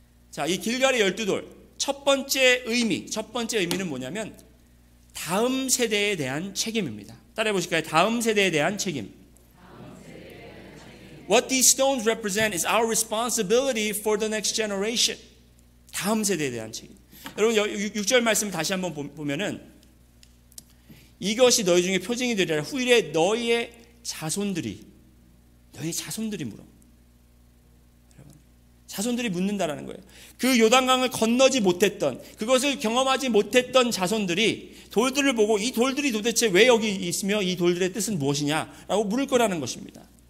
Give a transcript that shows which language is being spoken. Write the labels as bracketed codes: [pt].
[ko] 자, 이 길갈의 12돌 첫 번째 의미는 뭐냐면 다음 세대에 대한 책임입니다. 따라해 보실까요? 다음 세대에 대한 책임. [en] What these stones represent is our responsibility for the next generation. [ko] 다음 세대에 대한 책임. 여러분 6절 말씀을 다시 한번 보면은 이것이 너희 중에 표징이 되리라. 후일에 너희의 자손들이 물어. 여러분, 자손들이 묻는다라는 거예요. 그 요단강을 건너지 못했던, 그것을 경험하지 못했던 자손들이 돌들을 보고 이 돌들이 도대체 왜 여기 있으며 이 돌들의 뜻은 무엇이냐라고 물을 거라는 것입니다.